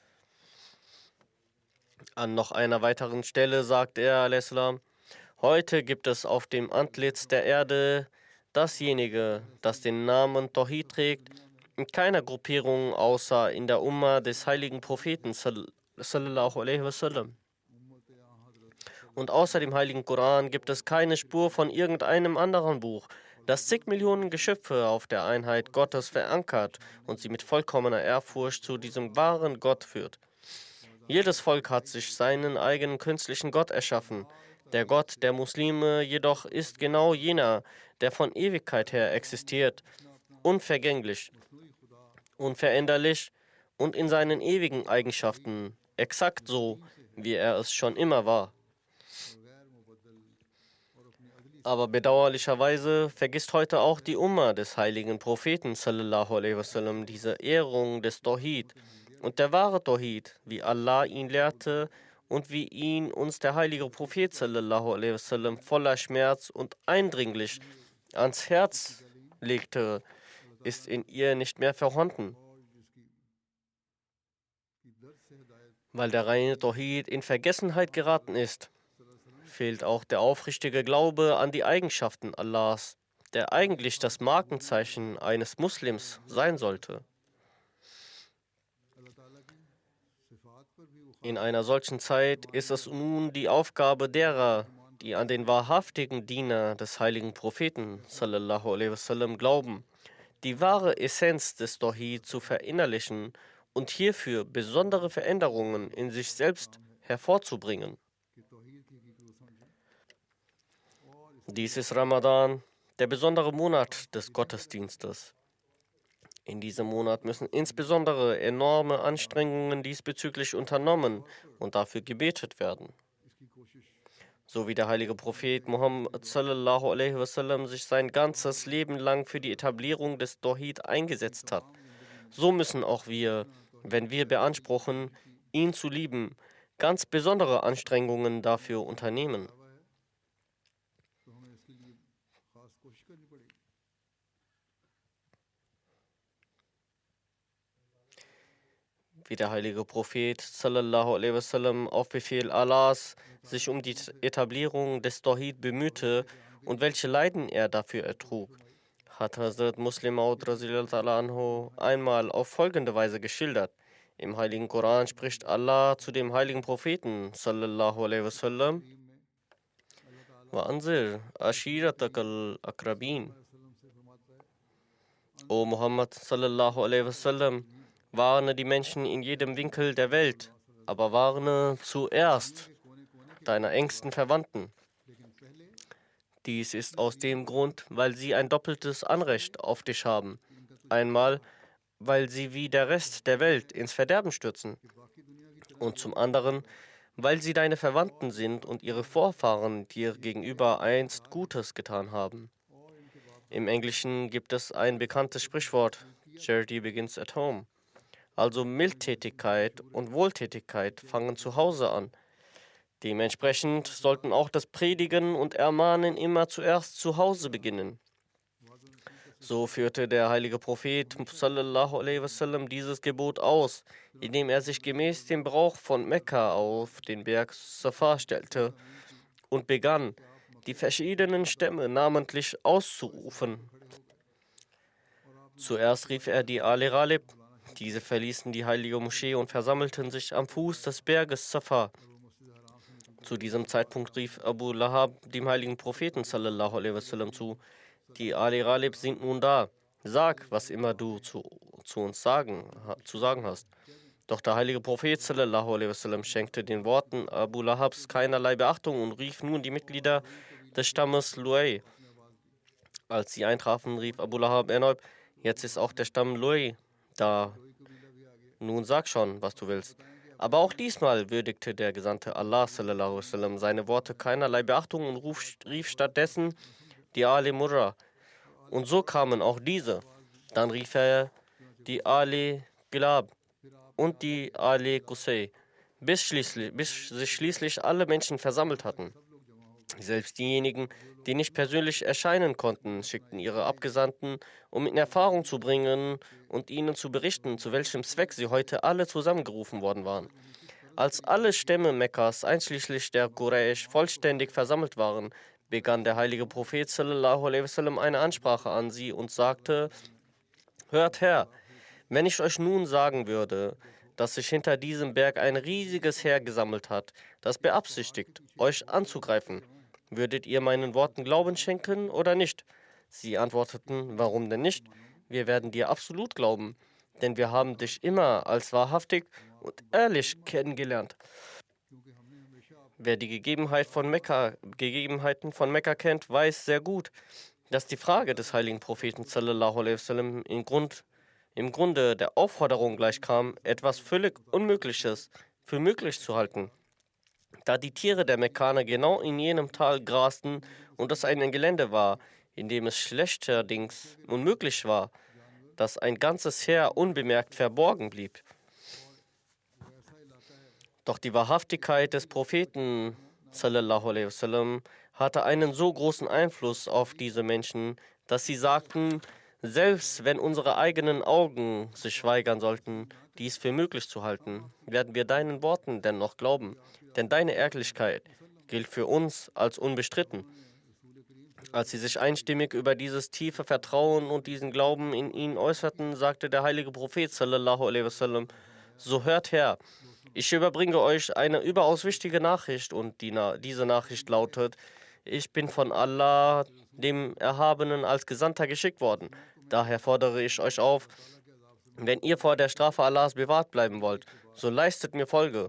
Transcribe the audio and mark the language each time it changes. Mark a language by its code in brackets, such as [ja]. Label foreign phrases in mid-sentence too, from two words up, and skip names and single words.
[de] An noch einer weiteren Stelle sagt er, a.s.: Heute gibt es auf dem Antlitz der Erde dasjenige, das den Namen Tawhid trägt, in keiner Gruppierung außer in der Umma des heiligen Propheten [ar] صلى الله عليه وسلم. [de] Und außer dem heiligen Koran gibt es keine Spur von irgendeinem anderen Buch, das zig Millionen Geschöpfe auf der Einheit Gottes verankert und sie mit vollkommener Ehrfurcht zu diesem wahren Gott führt. Jedes Volk hat sich seinen eigenen künstlichen Gott erschaffen. Der Gott der Muslime jedoch ist genau jener, der von Ewigkeit her existiert, unvergänglich, unveränderlich und in seinen ewigen Eigenschaften exakt so, wie er es schon immer war. Aber bedauerlicherweise vergisst heute auch die Umma des heiligen Propheten [ar] صلى الله عليه وسلم [de] diese Ehrung des Tawhid. Und der wahre Tawhid, wie Allah ihn lehrte und wie ihn uns der heilige Prophet [ar] صلى الله عليه وسلم [de] voller Schmerz und eindringlich ans Herz legte, ist in ihr nicht mehr vorhanden. Weil der reine Tawhid in Vergessenheit geraten ist, fehlt auch der aufrichtige Glaube an die Eigenschaften Allahs, der eigentlich das Markenzeichen eines Muslims sein sollte. In einer solchen Zeit ist es nun die Aufgabe derer, die an den wahrhaftigen Diener des heiligen Propheten [ar] صلى الله عليه وسلم [de] glauben, die wahre Essenz des Tawhid zu verinnerlichen und hierfür besondere Veränderungen in sich selbst hervorzubringen. Dies ist Ramadan, der besondere Monat des Gottesdienstes. In diesem Monat müssen insbesondere enorme Anstrengungen diesbezüglich unternommen und dafür gebetet werden. So wie der heilige Prophet Muhammad [ar] صلى الله عليه وسلم [de] sich sein ganzes Leben lang für die Etablierung des Tawhid eingesetzt hat, so müssen auch wir, wenn wir beanspruchen, ihn zu lieben, ganz besondere Anstrengungen dafür unternehmen. Wie der heilige Prophet [ar] صلى الله عليه وسلم [de] auf Befehl Allahs sich um die Etablierung des Tawhid bemühte und welche Leiden er dafür ertrug, hat Hazrat Muslim Maud anhu einmal auf folgende Weise geschildert. Im heiligen Koran spricht Allah zu dem heiligen Propheten [ar] صلى الله عليه وسلم: وأنذر عشيرتك الأقربين. يا محمد صلى الله عليه وسلم, [de] warne die Menschen in jedem Winkel der Welt, aber warne zuerst deiner engsten Verwandten. Dies ist aus dem Grund, weil sie ein doppeltes Anrecht auf dich haben. Einmal, weil sie wie der Rest der Welt ins Verderben stürzen, und zum anderen, weil sie deine Verwandten sind und ihre Vorfahren dir gegenüber einst Gutes getan haben. Im Englischen gibt es ein bekanntes Sprichwort: [en] Charity begins at home. [de] Also Mildtätigkeit und Wohltätigkeit fangen zu Hause an. Dementsprechend sollten auch das Predigen und Ermahnen immer zuerst zu Hause beginnen. So führte der heilige Prophet [ar] صلى الله عليه وسلم [de] dieses Gebot aus, indem er sich gemäß dem Brauch von Mekka auf den Berg Safa stellte und begann, die verschiedenen Stämme namentlich auszurufen. Zuerst rief er die Ali Ghalib. Diese verließen die heilige Moschee und versammelten sich am Fuß des Berges Safa. Zu diesem Zeitpunkt rief Abu Lahab dem heiligen Propheten [ar] صلى الله عليه وسلم [de] zu: Die Ali Ghalib sind nun da. Sag, was immer du zu uns zu sagen hast. Doch der heilige Prophet [ar] صلى الله عليه وسلم [de] schenkte den Worten Abu Lahabs keinerlei Beachtung und rief nun die Mitglieder des Stammes Luay. Als sie eintrafen, rief Abu Lahab erneut: Jetzt ist auch der Stamm Luay da. Nun sag schon, was du willst. Aber auch diesmal würdigte der Gesandte Allah [ar] صلى الله عليه وسلم [de] seine Worte keinerlei Beachtung und rief stattdessen die Ali Murra. Und so kamen auch diese. Dann rief er die Ali Gilab und die Ali Qusay, bis sich schließlich alle Menschen versammelt hatten. Selbst diejenigen, die nicht persönlich erscheinen konnten, schickten ihre Abgesandten, um in Erfahrung zu bringen und ihnen zu berichten, zu welchem Zweck sie heute alle zusammengerufen worden waren. Als alle Stämme Mekkas, einschließlich der Quraysh, vollständig versammelt waren, begann der heilige Prophet [ar] صلى الله عليه وسلم [de] eine Ansprache an sie und sagte: Hört her, wenn ich euch nun sagen würde, dass sich hinter diesem Berg ein riesiges Heer gesammelt hat, das beabsichtigt, euch anzugreifen, würdet ihr meinen Worten Glauben schenken oder nicht? Sie antworteten: Warum denn nicht? Wir werden dir absolut glauben, denn wir haben dich immer als wahrhaftig und ehrlich kennengelernt. Wer die Gegebenheiten von Mekka kennt, weiß sehr gut, dass die Frage des heiligen Propheten [ar] صلى الله عليه وسلم [de] im Grunde der Aufforderung gleichkam, etwas völlig Unmögliches für möglich zu halten. Da die Tiere der Mekkaner genau in jenem Tal grasten und es ein Gelände war, in dem es schlechterdings unmöglich war, dass ein ganzes Heer unbemerkt verborgen blieb. Doch die Wahrhaftigkeit des Propheten [ar] صلى الله عليه وسلم [de] hatte einen so großen Einfluss auf diese Menschen, dass sie sagten: Selbst wenn unsere eigenen Augen sich weigern sollten, dies für möglich zu halten, werden wir deinen Worten dennoch glauben, denn deine Ehrlichkeit gilt für uns als unbestritten. Als sie sich einstimmig über dieses tiefe Vertrauen und diesen Glauben in ihn äußerten, sagte der heilige Prophet [ar] صلى الله عليه وسلم: [de] So hört her, ich überbringe euch eine überaus wichtige Nachricht und diese Nachricht lautet: Ich bin von Allah, dem Erhabenen, als Gesandter geschickt worden. Daher fordere ich euch auf, wenn ihr vor der Strafe Allahs bewahrt bleiben wollt, so leistet mir Folge.